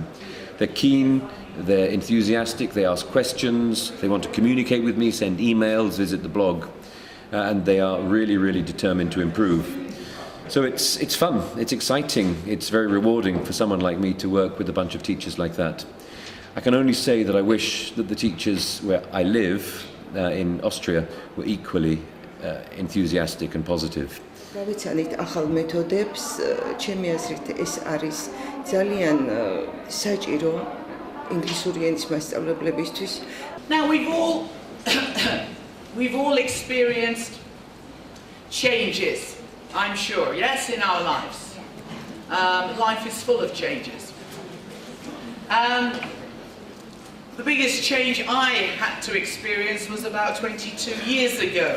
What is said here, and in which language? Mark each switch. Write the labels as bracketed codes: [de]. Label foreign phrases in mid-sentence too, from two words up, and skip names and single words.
[en] They're keen, they're enthusiastic, they ask questions, they want to communicate with me, send emails, visit the blog, and they are really, really determined to improve. So it's fun, it's exciting, it's very rewarding for someone like me to work with a bunch of teachers like that. I can only say that I wish that the teachers where I live, in Austria, were equally enthusiastic and positive. [ka] გავეცანით ახალ მეთოდებს, ჩემი აზრით ეს არის ძალიან საჭირო ინგლისური ენის მასწავლებლებისთვის. [en] Now we've all experienced changes, I'm sure, yes, in our lives. Life is full of changes. The biggest change I had to experience was about 22 years ago.